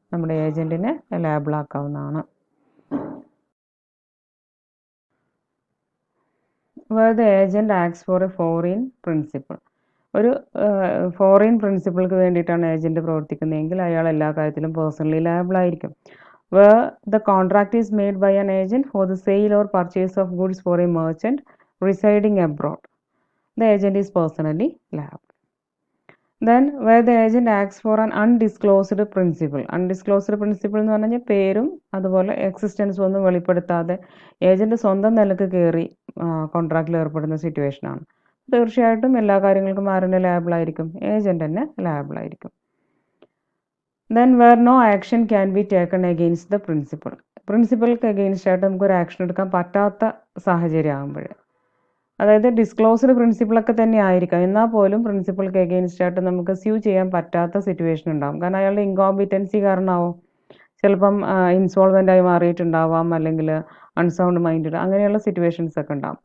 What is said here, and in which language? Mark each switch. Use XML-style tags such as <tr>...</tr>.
<ml>നമ്മുടെ ഏജന്റിനെ liable ആക്കാവുന്നതാണ്.</ml> <en>where the agent acts for a foreign principal.</en> <ml>ഒരു foreign പ്രിൻസിപ്പിൾക്ക് വേണ്ടിയിട്ടാണ് agent പ്രവർത്തിക്കുന്നതെങ്കിൽ അയാൾ എല്ലാ കാര്യത്തിലും പേഴ്സണലി ലയബിൾ ആയിരിക്കും.</ml> <en>where the contract is made by an agent for the sale or purchase of goods for a merchant residing abroad. The agent is personally liable. Then where the agent acts for an undisclosed principal.</en> <ml>Undisclosed principal എന്ന് പറഞ്ഞാൽ പേരും അതുപോലെ എക്സിസ്റ്റൻസും ഒന്നും വെളിപ്പെടുത്താതെ agent സ്വന്തം നിലക്ക് കയറി കോൺട്രാക്റ്റിൽ ഏർപ്പെടുന്ന situation ആണ്. തീർച്ചയായിട്ടും എല്ലാ കാര്യങ്ങൾക്കും ആരുടെ ലാബിൾ ആയിരിക്കും? ഏജന്റ് തന്നെ ലാബിൾ ആയിരിക്കും.</ml> <en>Then where no action can be taken against the principal.</en> <ml>പ്രിൻസിപ്പൾക്ക് against ആയിട്ട് നമുക്കൊരു ആക്ഷൻ എടുക്കാൻ പറ്റാത്ത സാഹചര്യം ആകുമ്പോൾ, അതായത് ഡിസ്ക്ലോസ്ഡ് പ്രിൻസിപ്പിളൊക്കെ തന്നെ ആയിരിക്കാം, എന്നാൽ പോലും പ്രിൻസിപ്പൾക്ക് അഗെയിൻസ്റ്റ് ആയിട്ട് നമുക്ക് സ്യൂ ചെയ്യാൻ പറ്റാത്ത സിറ്റുവേഷൻ ഉണ്ടാകും. കാരണം അയാളുടെ ഇൻകോമ്പിറ്റൻസി കാരണമാവും. ചിലപ്പം ഇൻസോൾവെൻ്റ് ആയി മാറിയിട്ടുണ്ടാവാം, അല്ലെങ്കിൽ അൺസൗണ്ട് മൈൻഡ്, അങ്ങനെയുള്ള സിറ്റുവേഷൻസ് ഒക്കെ ഉണ്ടാകും.</ml>